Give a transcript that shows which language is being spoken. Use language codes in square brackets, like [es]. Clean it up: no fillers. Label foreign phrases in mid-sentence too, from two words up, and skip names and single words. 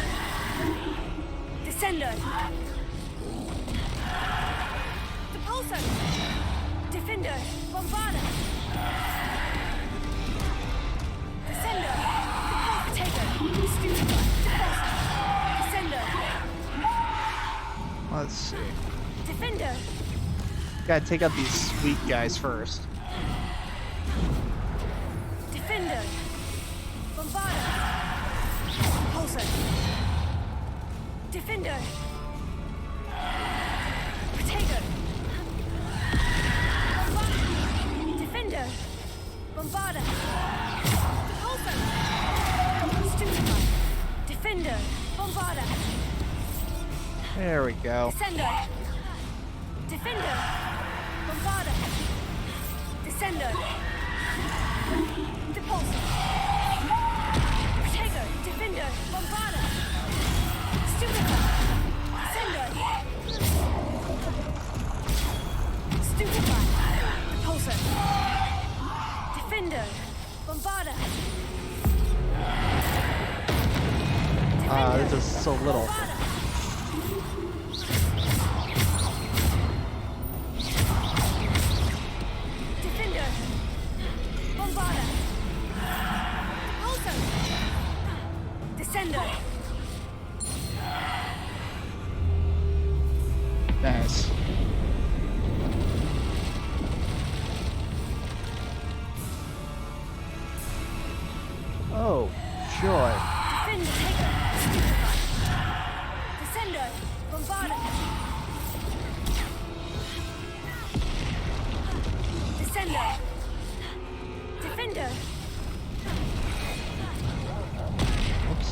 [en] Descendo. Depulso. Defender. Bombarda. Descendo. Protego. Stupefy. Depulso. Descendo. Let's see. Defender. Gotta take out these sweet guys first. Defender. Bombarda. Pulsar. Defender. Protego. Bombarda. Defender. Bombarda. Pulsar. Stupefy. Defender. Bombarda. There we go. Descendo. Defender. Bombarda. Descendo. Depulso. Protego. Defender. Bombarda. Stupefy. Descendo. Stupefy. Depulso. Defender. Bombarda. It's just so little. Defender. Bombarda. Depulso. Descendo. Nice. Oh, joy. Defender. Taker. Stupefy. Descendo. Bombarda. Descendo. Defender. Oops.